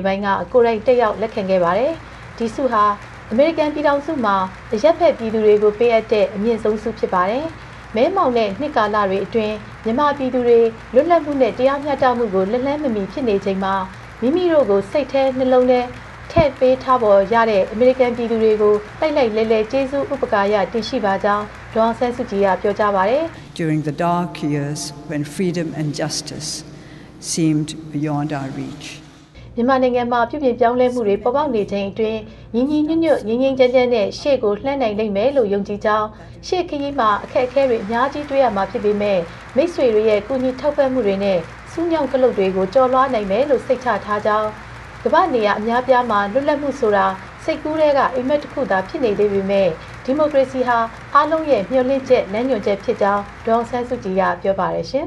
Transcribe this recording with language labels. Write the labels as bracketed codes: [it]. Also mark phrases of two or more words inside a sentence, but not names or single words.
[my] ပိုင်းကကိုယ်တိုင်တက်ရောက်လက်ခံခဲ့ပါတယ်။ဒီဆုဟာအမေရိကန်ပြည်ထောင်စုမှာအရက်ဖက်ပြည်သူတွေကိုပေးအပ်တဲ့အမြင့်ဆုံးဆုဖြစ်ပါတယ်။မဲမောင်တဲ့နှစ်ကာလတွေအတွင်းမြန်မာပြည်သူတွေလွတ်လပ်မှုနဲ့တရားမျှတမှုကိုလက်လန်းမမီဖြစ်နေချိန်မှာမိမိတို့ကိုစိတ်ထဲနှလုံးထဲထည့်ပေးထားပေါ်ရတဲ့အမေရိကန်ပြည်သူတွေကိုလိုက်လိုက်လဲလဲကျေးဇူးဥပကာရတင်ရှိပါကြောင်းဒေါ်အောင်ဆန်းစုကြည်ကပြောကြားပါတယ်။ [en] During the dark years when freedom and justice seemed beyond our reach. [my] မြန်မာနိုင်ငံမှာပြုပြင်ပြောင်းလဲမှုတွေပေါ်ပေါက်နေချိန်အတွင်းညီညီညွတ်ညွတ်ငြိမ်းငြိမ်းချမ်းချမ်းနဲ့ရှေ့ကိုလှမ်းနိုင်နိုင်မယ်လို့ယုံကြည်ကြောင်းရှေ့ခရီးမှာအခက်အခဲတွေအများကြီးတွေ့ရမှာဖြစ်ပေမဲ့မိတ်ဆွေတွေရဲ့ကူညီထောက်ပံ့မှုတွေနဲ့စူးညောင်ကလုတ်တွေကိုကျော်လွှားနိုင်မယ်လို့စိတ်ချထားကြောင်းကမ္ဘာနေရာအများပြားမှာလွတ်လပ်မှုဆိုတာစိတ်ကူးတွေကအိမ်မက်တစ်ခုသာဖြစ်နေသေးပေမဲ့ဒီမိုကရေစီဟာအားလုံးရဲ့မျှော်လင့်ချက်လမ်းညွှန်ချက်ဖြစ်ကြောင်းဒေါ်အောင်ဆန်းစုကြည်ကပြောပါတယ်ရှင်